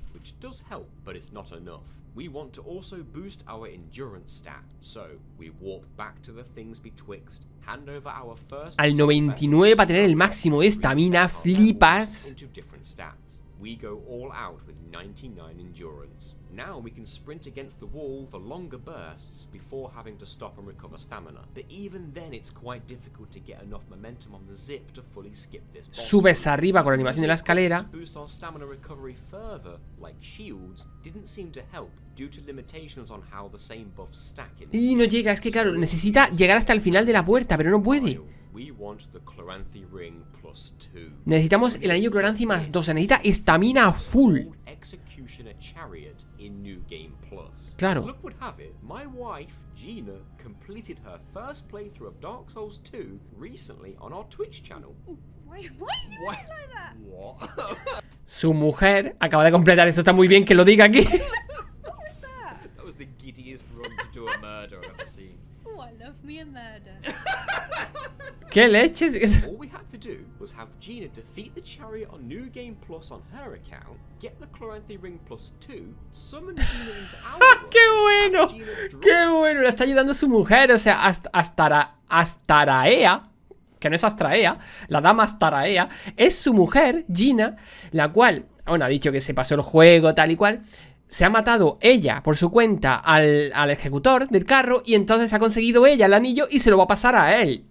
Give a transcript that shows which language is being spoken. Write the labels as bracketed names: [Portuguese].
[English] Which does help, but it's not enough. We want to also boost our endurance stat, so we warp back to the things betwixt, hand over our first [Spanish] al 99 para tener el máximo de estamina, flipas. [English] into different stats. We go all out with 99 endurance. Now we can sprint against the wall for longer bursts before having to stop and recover stamina. But even then it's quite difficult to get enough momentum on the zip to fully skip this boss. [Spanish] Subes arriba con la animación de la escalera. [English] To boost our stamina recovery further, like shields, didn't seem to help due to limitations on how the same buffs stack in. [Spanish] Y no llega, es que claro, necesita llegar hasta el final de la puerta, pero no puede. [English] We want the Chloranthy ring plus 2. [Spanish] Necesitamos el anillo Chloranthy más 2, se necesita estamina full. [English] Executioner Chariot in New Game Plus. [Spanish] Claro. [English] As luck would have it, my wife Gina completed her first playthrough of Dark Souls 2 recently on our Twitch channel. Why is it like that? What? [Spanish] Su mujer acaba de completar, eso está muy bien que lo diga aquí. [English] What was that? That was the giddiest run to do a murder I've ever seen. Oh, I love me a murder. [Spanish] ¿Qué leches? [English] All we had to do was have Gina defeat the chariot on New Game Plus on her account, get the Chloranthy ring plus 2, summon Gina into our [Spanish] ¡Qué bueno! [English] have Gina drop [Spanish] ¡Qué bueno! Le está ayudando su mujer, o sea, Astaraea, que no es Astraea, la dama Astaraea, es su mujer, Gina, la cual, bueno, ha dicho que se pasó el juego, tal y cual. Se ha matado ella por su cuenta al ejecutor del carro y entonces ha conseguido ella el anillo y se lo va a pasar a él.